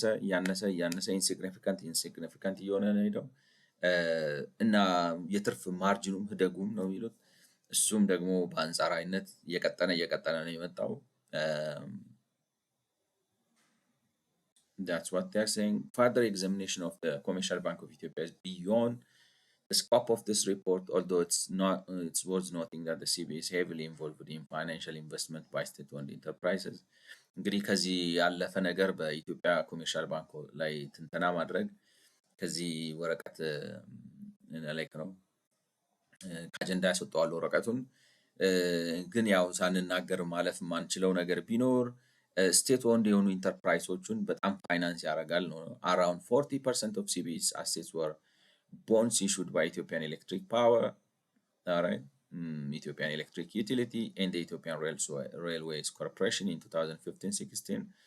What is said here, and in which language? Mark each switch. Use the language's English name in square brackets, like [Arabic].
[Amharic] ያነሰ ኢንሲግኒፊካንት እየሆነ ነው ሄደው እና የትርፍ ማርጂኑም ህደጉም ነው የሚሉት እሱም ደግሞ በአንጻራዊነት እየቀጠነ ነው የመጣው። [English] That's what they're saying. Further examination of the Commercial Bank of Ethiopia is beyond the scope of this report, although it's worth noting that the CBA is heavily involved in financial investment by state-owned enterprises. [Amharic] እንግዲህ ከዚህ ያለፈ ነገር በኢትዮጵያ ኮሜርሻል ባንክ ላይ ትንተና ማድረግ ከዚህ ወረቀት ላይክ ነው ከአጀንዳ ያስወጣዋል ወረቀቱን። ግን ያው ሳንናገር ማለፍ የማንችለው ነገር ቢኖር ስቴት ኦንድ የሆኑ ኢንተርፕራይሶቹን በጣም ፋይናንስ ያደርጋል ነው። [English] አራውንድ 40% of CBE's assets were bonds issued by Ethiopian Electric Power, alright, Ethiopian Electric Utility and the Ethiopian Railways Corporation in 2015-16.